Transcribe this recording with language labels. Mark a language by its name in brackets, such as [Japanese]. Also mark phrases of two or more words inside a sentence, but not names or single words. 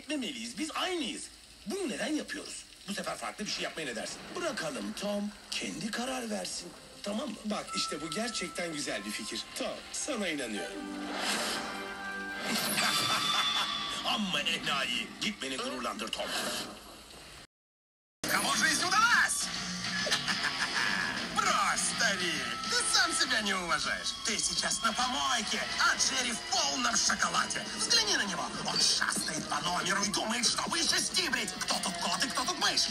[Turkish] Kavga etmemeliyiz. Biz aynıyız. Bunu neden yapıyoruz? Bu sefer farklı bir şey yapmaya ne dersin? Bırakalım Tom kendi karar versin. Tamam mı? Bak işte bu gerçekten güzel bir fikir. Tom sana inanıyorum. Amma enayi. Git beni gururlandır Tom. [Russian] Кому жизнь удалась? Брось, старик, ты сам себя не уважаешь. Ты сейчас на помойке, а Джерри в полном шоколаде. Взгляни на него. Он шастает по номеру и думает, что выше стибрить. Кто тут кот и кто тут мышь?